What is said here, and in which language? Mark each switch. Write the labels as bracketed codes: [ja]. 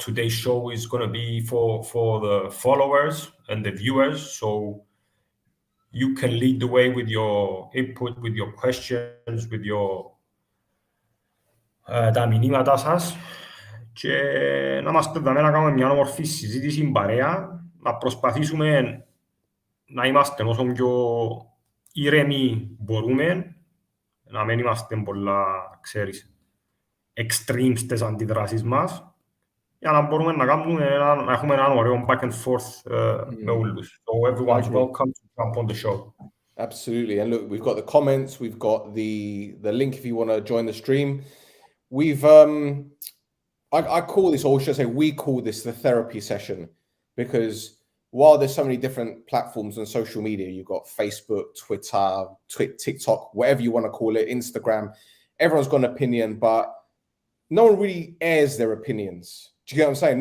[en] Today's show is going to be for the followers and the viewers. So you can lead the way with your input, with your questions, with your [el] τα μηνύματα σας. Και να είμαστε εδώ να κάνουμε μια όμορφη συζήτηση παρέα, να προσπαθήσουμε να είμαστε όσο πιο ήρεμοι μπορούμε, να μην είμαστε πολλά, ξέρεις, extreme στις αντιδράσεις μας, για να μπορούμε να έχουμε έναν ωραίο [en] back and forth [el] με όλους. [en] So everyone's welcome to jump on the show. Absolutely. And look, we've got the comments, we've got the link if you want to join the stream. We've I call this, or should I say we call this the therapy session, because while there's so many different platforms on social media, you've got Facebook, Twitter, TikTok, whatever you want to call it, Instagram, everyone's got an opinion, but no one really airs their opinions. Do you get what I'm saying?